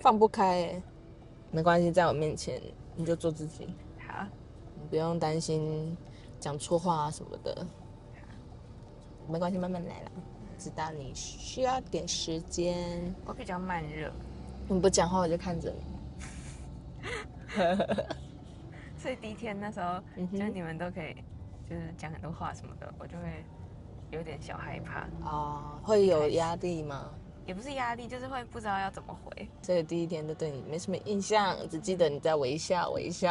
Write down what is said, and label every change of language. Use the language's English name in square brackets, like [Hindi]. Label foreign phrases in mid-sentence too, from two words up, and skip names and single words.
[Chinese] 放不開哎。沒關係，在我面前你就做自己。好，你不用擔心講錯話啊什麼的。沒關係，慢慢來啦。知道你需要點時間。我比較慢熱。你不講話，我就看着你。所以第一天那時候，就是你們都可以，就是講很多話什麼的，我就會有點小害怕。會有壓力嗎？也不是壓力，就是會不知道要怎麼回。所以第一天都对你没什么印象，只記得你在微笑微笑。